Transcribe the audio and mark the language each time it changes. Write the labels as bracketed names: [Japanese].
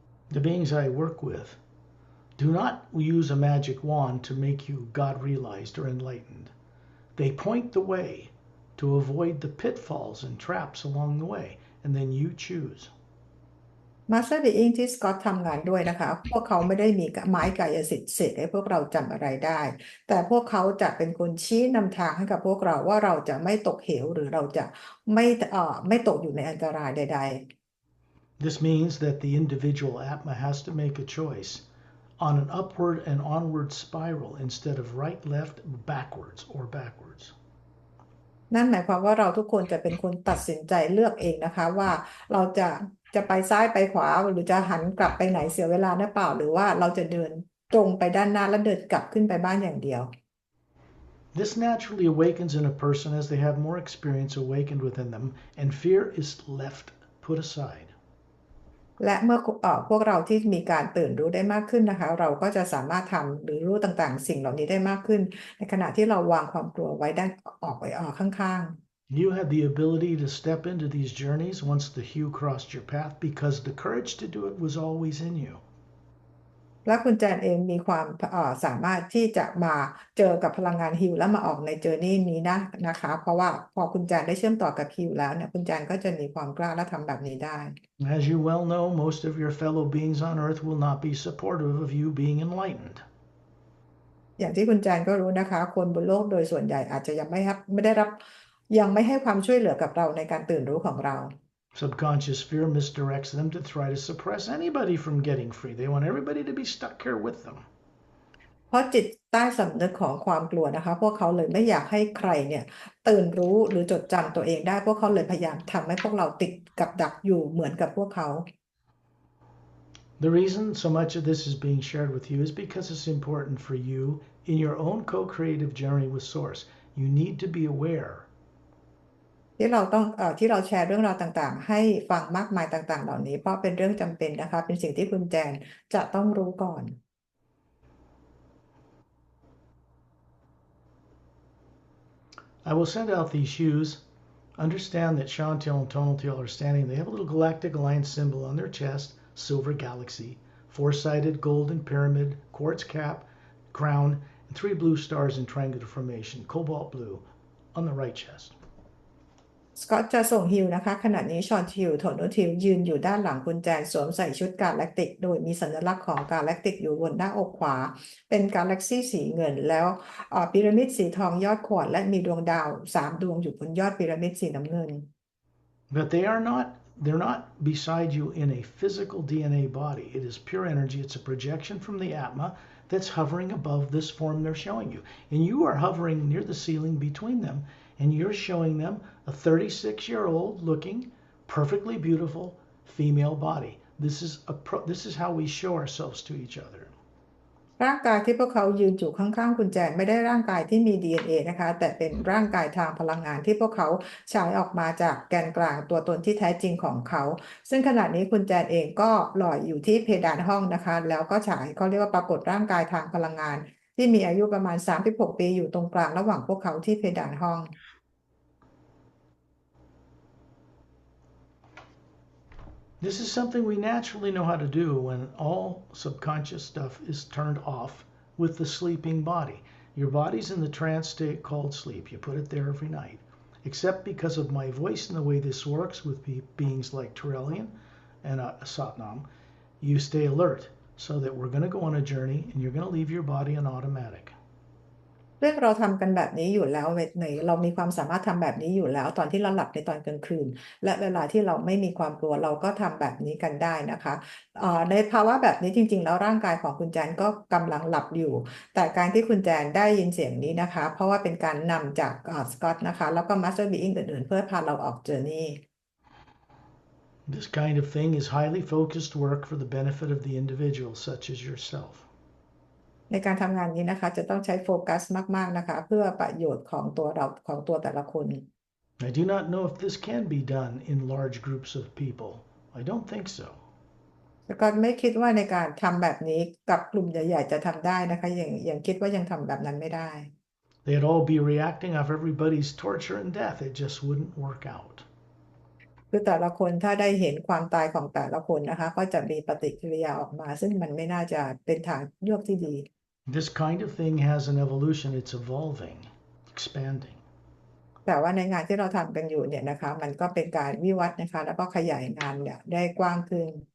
[English] The beings I work with do not use a magic wand to make you God realized or enlightened. They point the way to avoid the pitfalls and traps along the way, and then you choose. [Thai] Master Being ที่สกอตทำงานด้วยนะคะพวกเขาไม่ได้มีไม้กายสิทธิ์เสกให้พวกเราจำอะไรได้ แต่พวกเขาจะเป็นคนชี้นำทางให้กับพวกเราว่าเราจะไม่ตกเหวหรือเราจะไม่ตกอยู่ในอันตรายใด [English] This means that the individual Atma has to make a choice on an upward and onward spiral instead of right, left, backwards, or backwards. [Thai] ๆนั่นหมายความว่าเราทุกคนจะเป็นคนตัดสินใจเลือกเองนะคะว่าเราจะไปซ้ายไปขวาหรือจะหันกลับไปไหนเสียเวลาหรือเปล่าหรือว่าเราจะเดินตรงไปด้านหน้าแล้วเดินกลับขึ้นไปบ้านอย่างเดียว [English] This naturally awakens in a person as they have more experience awakened within them, and fear is left put aside. [Thai] และเมื่อพวกเราที่มีการตื่นรู้ได้มากขึ้นนะคะเราก็จะสามารถทำหรือรู้ต่างๆสิ่งเหล่านี้ได้มากขึ้นในขณะที่เราวางความกลัวไว้ด้านออกข้างๆ [English] You have the ability to step into these journeys once the hue crossed your path because the courage to do it was always in you. [Thai] และคุณแจนเองมีความสามารถที่จะมาเจอกับพลังงานฮิลแล้วมาออกในเจอร์นี่นี้นะคะเพราะว่าพอคุณแจนได้เชื่อมต่อกับฮิลแล้วเนี่ยคุณแจนก็จะมีความกล้าและทำแบบนี้ได้ [English] As you well know, most of your fellow beings on earth will not be supportive of you being enlightened. [Thai] อย่างที่คุณแจนก็รู้นะคะคนบนโลกโดยส่วนใหญ่อาจจะยังไม่ได้รับยังไม่ให้ความช่วยเหลือกับเราในการตื่นรู้ของเรา [English] Subconscious fear misdirects them to try to suppress anybody from getting free. They want everybody to be stuck here with them. [Thai] เพราะจิตใต้สำนึกของความกลัวนะคะพวกเขาเลยไม่อยากให้ใครเนี่ยตื่นรู้หรือจดจำตัวเองได้พวกเขาเลยพยายามทำให้พวกเราติดกับดักอยู่เหมือนกับพวกเขา [English] The reason so much of this is being shared with you is because it's important for you in your own co-creative journey with Source. You need to be aware. [Thai] ที่เราแชร์เรื่องราวต่างๆให้ฟังมากมายต่างๆเหล่านี้เพราะเป็นเรื่องจำเป็นนะคะเป็นสิ่งที่คุณแจนจะต้องรู้ก่อน [English] I will send out these hues. Understand that Chantel and Tonaltil are standing. They have a little galactic alliance symbol on their chest, silver galaxy, four-sided golden pyramid, quartz cap, crown, and three blue stars in triangular formation, cobalt blue, on the right chest. [Thai] สกอตจะส่งฮิลนะคะขณะนี้ชอนทิวโทนูทิวยืนอยู่ด้านหลังคุณแจนสวมใส่ชุดกาแล็กติกโดยมีสัญลักษณ์ของกาแล็กติกอยู่บนหน้าอกขวาเป็นกาแล็กซี่สีเงินแล้วพีระมิดสีทองยอดขวดและมีดวงดาว3ดวงอยู่บนยอดพีระมิดสีน้ำเงิน [English] But they're not beside you in a physical DNA body. It is pure energy. It's a projection from the Atma that's hovering above this form they're showing you. And you are hovering near the ceiling between them, and you're showing them a 36-year-old looking, perfectly beautiful female body. This is how we show ourselves to each other. [Thai] ร่างกายที่พวกเขายืนอยู่ข้างๆคุณแจนไม่ได้ร่างกายที่มี DNA นะคะแต่เป็นร่างกายทางพลังงานที่พวกเขาฉายออกมาจากแกนกลางตัวตนที่แท้จริงของเขาซึ่งขณะนี้คุณแจนเองก็ลอยอยู่ที่เพดานห้องนะคะแล้วก็ฉายเขาเรียกว่าปรากฏร่างกายทางพลังงานที่มีอายุประมาณ36ปีอยู่ตรงกลางระหว่างพวกเขาที่เพดานห้อง [English] This is something we naturally know how to do when all subconscious stuff is turned off with the sleeping body. Your body's in the trance state called sleep. You put it there every night. except because of my voice and the way this works with beings like Turelian and Satnam. You stay alert so that we're going to go on a journey and you're going to leave your body on automatic. [Thai] ซึ่งเราทำกันแบบนี้อยู่แล้วเรามีความสามารถทำแบบนี้อยู่แล้วตอนที่เราหลับในตอนกลางคืนและเวลาที่เราไม่มีความกลัวเราก็ทำแบบนี้กันได้นะคะในภาวะแบบนี้จริงๆแล้วร่างกายของคุณแจนก็กำลังหลับอยู่แต่การที่คุณแจนได้ยินเสียงนี้นะคะเพราะว่าเป็นการนำจากสกอตนะคะแล้วก็มาสเตอร์บีอิงอื่นๆเพื่อพาเราออกเจอร์นี่ [English] This kind of thing is highly focused work for the benefit of the individual, such as yourself. [Thai] ในการทำงานนี้นะคะจะต้องใช้โฟกัสมากๆนะคะเพื่อประโยชน์ของตัวเราของตัวแต่ละคน [English] I do not know if this can be done in large groups of people. I don't think so. [Thai] แต่ก็ไม่คิดว่าในการทำแบบนี้กับกลุ่มใหญ่ๆจะทำได้นะคะยังคิดว่ายังทำแบบนั้นไม่ได้ [English] They'd all be reacting off everybody's torture and death. It just wouldn't work out. [Thai] คือแต่ละคนถ้าได้เห็นความตายของแต่ละคนนะคะก็จะมีปฏิกิริยาออกมาซึ่งมันไม่น่าจะเป็นทางเลือกที่ดี [English] This kind of thing has an evolution. It's evolving, expanding. [Thai] แต่ว่าในงานที่เราทำกันอยู่เนี่ยนะคะมันก็เป็นการวิวัฒน์นะคะแล้วก็ขยายงานเนี่ยได้กว้างขึ้น